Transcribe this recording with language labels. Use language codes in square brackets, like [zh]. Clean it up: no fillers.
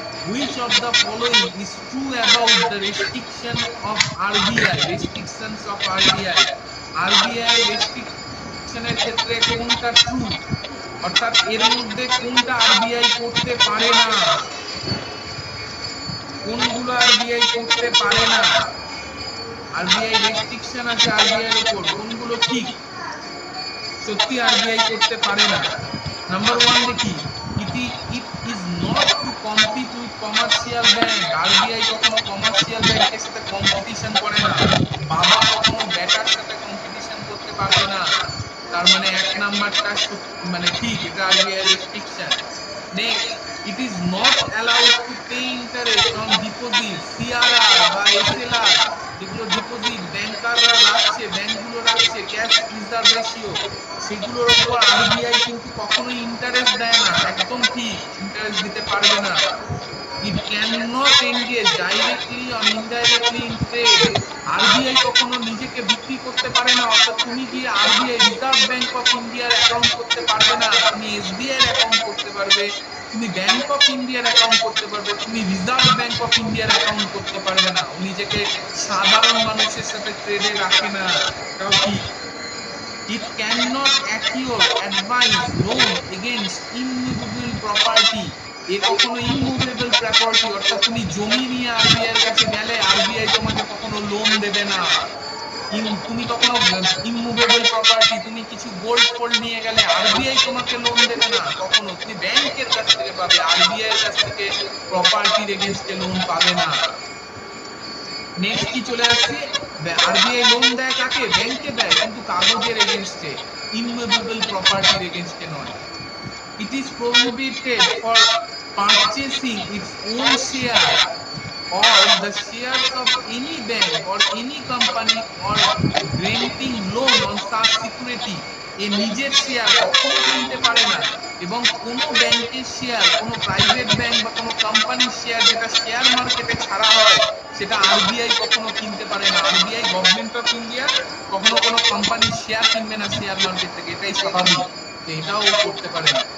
[en] Which of the following is true about the restriction of RBI? Restrictions of RBI. [bn] RBI রেস্ট্রিকশনের ক্ষেত্রে কোনটা true, অর্থাৎ এর মধ্যে কোনটা আরবিআই করতে পারে না, কোনগুলো আরবিআই করতে পারে না। আরবিআই রেস্ট্রিকশন আছে আরবিআই এর উপর, কোনগুলো ঠিক সত্যি আরবিআই করতে পারে না। নাম্বার 1 দেখি, [en] it is not to compete with commercial bank. [bn] RBI কখনো কমার্শিয়াল ব্যাংকের সাথে কম্পিটিশন করে না। বাবা কখনো বেটার সাথে কম্পিটিশন করতে পারবে না। তার মানে এক নাম্বারটা মানে ঠিক, এটা RBI restriction. Next, [en] it is not allowed to pay interest on deposit, [bn] CRR বা এসএলআর, যেগুলো ডিপোজিট ব্যাংকাররা রাখছে, ব্যাংকগুলো রাখছে, ক্যাশ রিজার্ভ রেশিও, সেগুলোর উপর আরবিআই কিন্তু কখনোই ইন্টারেস্ট দেয় না, একদম ঠিক, ইন্টারেস্ট দিতে পারবে না। [en] It cannot engage directly or indirectly in trade. [bn] RBI কখনো নিজেকে বিক্রি করতে পারে না, অর্থাৎ তুমি গিয়ে আরবিআই রিজার্ভ ব্যাংক অফ ইন্ডিয়ার অ্যাকাউন্ট করতে পারবে না, তুমি এসবিআই এর অ্যাকাউন্ট করতে পারবে, তুমি ব্যাংক অফ ইন্ডিয়ার অ্যাকাউন্ট করতে পারবে, তুমি রিজার্ভ ব্যাংক অফ ইন্ডিয়ার অ্যাকাউন্ট করতে পারবে না। ও নিজেকে সাধারণ মানুষের সাথে ট্রেডে রাখে না, এটাও ঠিক। [en] It cannot accrue advise loan against immovable property. [bn] এ কখনো ইমুভেবল প্রপার্টি, অর্থাৎ তুমি জমি নিয়ে আরবিআই এর কাছে গেলে আরবিআই তোমাকে কখনো লোন দেবে না। তুমি কখনো ইমুভেবল প্রপার্টি, তুমি কিছু গোল্ড ফোল্ড নিয়ে গেলে আরবিআই তোমাকে লোন দেবে না কখনো, তুমি ব্যাংকের কাছ থেকে পাবে, আরবিআই এর কাছ থেকে প্রপার্টির এগেইনস্টে লোন পাবে না। নেক্সট কি চলে আসছে, আরবিআই লোন দেয় কাকে? ব্যাংকে দেয়, কিন্তু কাগজের এগেইনস্টে, ইমুভেবল প্রপার্টির এগেইনস্টে নয়। [en] It is prohibited for purchasing its own share or the shares of any bank or any company or granting loan on such security. [bn] এ নিজের শেয়ার কখনো কিনতে পারে না, এবং কোনো ব্যাংকের শেয়ার, কোনো প্রাইভেট ব্যাংক বা কোনো কোম্পানির শেয়ার যেটা শেয়ার মার্কেটে ছাড়া হয় সেটা আরবিআই কখনো কিনতে পারে না। আরবিআই গভর্নমেন্ট অফ ইন্ডিয়া কখনো কোনো কোম্পানির শেয়ার কিনবে না শেয়ার মার্কেট থেকে, এটাই স্বাভাবিক, এটাও করতে পারে না।